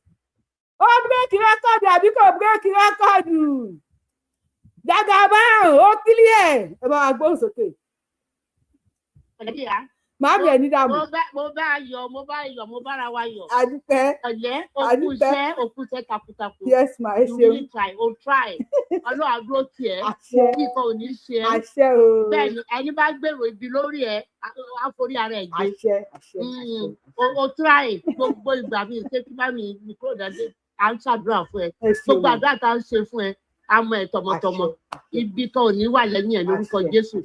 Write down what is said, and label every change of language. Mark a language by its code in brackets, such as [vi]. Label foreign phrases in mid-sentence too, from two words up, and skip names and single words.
[yo] Ó [en] bírèkì rẹ́kọ̀dù [yo] àbí kò [en] bírèkì rẹ́kọ̀dù? [yo] Jàgàbáànù ó kílíẹ̀. Ẹ bá wa gbóhùn sókè. Màámi ẹ̀ ní dààmú. Mo bára wa yọ̀. Adúpẹ́. Ọ̀lẹ́, òkúṣẹ́ takuntakun. [en] Yes ma, [yo] ẹ ṣeun. [en] You really try, o try. [yo] Ọlọ́run àdúró tiẹ̀. Àṣẹ. Kíkan ò ní ṣe ẹ́. Àṣẹ o. Bẹ́ẹ̀ni, ẹni bá gbèrò ibi lórí ẹ̀, á forí ara ẹ̀ gbé. Àṣẹ. O try gbogbo ìgbà mi, ṣé kí bá mi kúrò dáadé, à ń ṣàdúrà fún ẹ. Gbogbo àdúrà tá à ń ṣe fún ẹ, á mọ ẹ tọmọtọmọ. Ibi kan ò ní wà lẹ́yìn ẹ̀ lórúkọ Jésù.